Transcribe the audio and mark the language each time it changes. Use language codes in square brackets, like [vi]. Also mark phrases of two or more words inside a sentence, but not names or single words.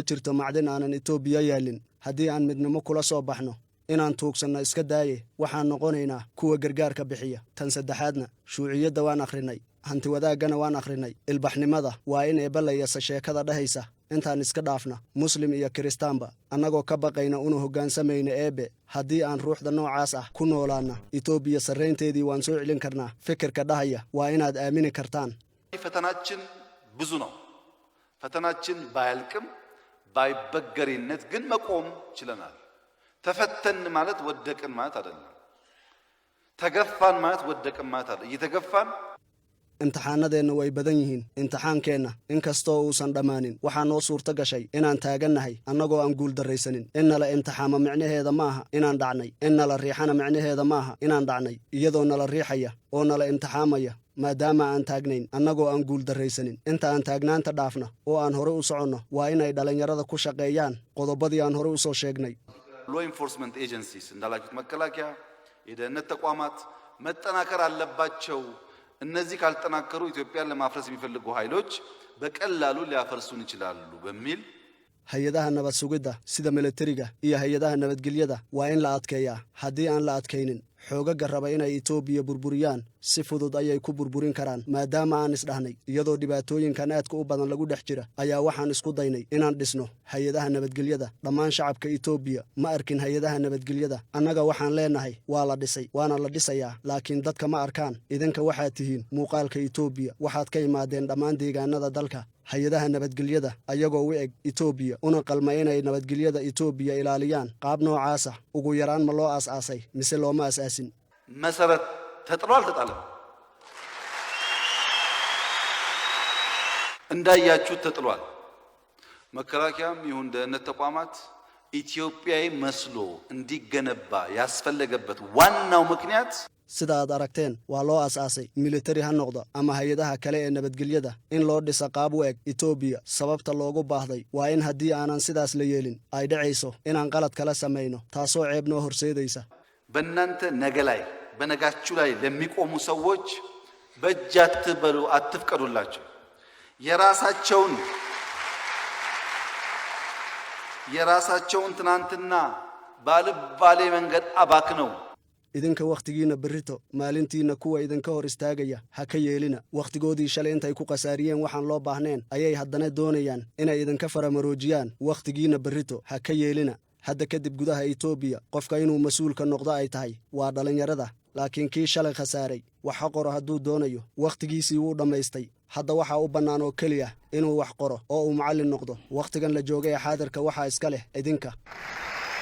[so] jirto macdan aanan Itoobiya yaalin haddii aan midnimo kula soo baxno inaan tuugsanno iska daaye waxaan noqonaynaa kuwa gargaarka bixiya tan saddexaadna shuuciyadda waan akhrinay hanti wadaagana waan akhrinay ilbaxnimada waa in eebalayasa sheekada dhahaysa intaan iska dhaafna muslim iyo kiristaanba annagoo ka baqayna una hoggaansamayna eebe haddii aan ruuxda noocaas ah ku noolaana Itoobiya sarreynteedii waan soo celin karnaa fikirka dhahaya waa inaad aamini kartaan [am] ፈተናችን ብዙ ነው ፈተናችን ባያልቅም ባይበገሪነት ግን መቆም ችለናል ተፈተን ማለት ወደቅን ማለት አይደለም ተገፋን ማለት ወደቅን ማለት አይደለም እየተገፋን [so] imtixaanadeena way badan yihiin imtixaankeena inkastoo uusan dhamaanin waxaa noo suurta gashay inaan taagannahay annagoo aan guul darraysanin innala imtixaama micnaheeda maaha inaan dhacnay innala riixana micnaheeda maaha inaan dhacnay iyadoo nala riixaya oo nala imtixaamaya maadaama aan taagnayn annagoo aan guul darraysanin inta aan taagnaanta dhaafna oo aan hore u soconno waa inay dhalinyarada ku shaqeeyaan qodobadii aan hore u soo sheegnay [en] law enforcement agencies [am] እንዳላችሁት መከላከያ የደህንነት ተቋማት መጠናከር አለባቸው እነዚህ ካልተጠናከሩ ኢትዮጵያን ለማፍረስ የሚፈልጉ ኃይሎች በቀላሉ ሊያፈርሱን ይችላሉ በሚል [so] hay'adaha nabad sugidda sida militariga iyo hay'adaha nabadgelyada waa in la adkeeyaa haddii aan la adkaynin xoogaga raba inay Itoobiya burburiyaan si fudud ayay ku burburin karaan maadaama aan isdhahnay iyadoo dhibaatooyinkan aadka u badan lagu dhex jira ayaa waxaan isku daynay inaan dhisno hay'adaha nabadgelyada dhammaan shacabka Itoobiya ma arkin hay'adaha nabadgelyada annaga waxaan leenahay waa la dhisay waana la dhisayaa laakiin dadka ma arkaan idinka waxaad tihiin muuqaalka Itoobiya waxaad ka imaadeen dhammaan deegaanada dalka hay'adaha nabadgelyada ayagoo u eg Itoobiya una qalma inay nabadgelyada Itoobiya ilaaliyaan qaab noocaas ah ugu yaraan ma loo aas-aasay mise looma aasaasin [am] መሰረት ተጥሏል ተጣለም እንዳያችሁ ተጥሏል መከላከያም ይሁን ደህንነት ተቋማት ኢትዮጵያዊ መስሎ እንዲገነባ ያስፈልገበት ዋናው ምክንያት [so] sida aad aragteen waa loo aas-aasay military ha noqdo ama hay'adaha kale ee nabadgelyada in loo dhisa qaab u eg Itoobiya sababta loogu baahday waa in haddii aanan sidaas la yeelin ay dhacayso inaan qalad kala samayno taasoo ceeb noo horseedaysa [am] በእናንተ ነገ ላይ በነጋችሁ ላይ ለሚቆሙ ሰዎች በእጅ አትበሉ አትፍቀዱላቸው የራሳቸውን የራሳቸውን ትናንትና ባልባሌ መንገድ አባክነው [so] idinka waqtigiina berrito maalintiina kuwa idinka hor istaagaya ha ka yeelina waqtigoodii shalay intay ku qasaariyeen waxaan loo baahneen ayay haddana doonayaan inay idinka faramaroojiyaan waqtigiina berrito ha ka yeelina hadda kadib gudaha Itoobiya qofka inuu mas'uulka noqdo ay tahay waa dhalinyarada laakiin kii shalay khasaaray waxa qoro hadduu doonayo waqtigiisii wuu dhammaystay hadda waxa u bannaan oo keliya inuu wax qoro oo uu macallin noqdo waqtigan la joogay xaadirka waxa iska leh idinka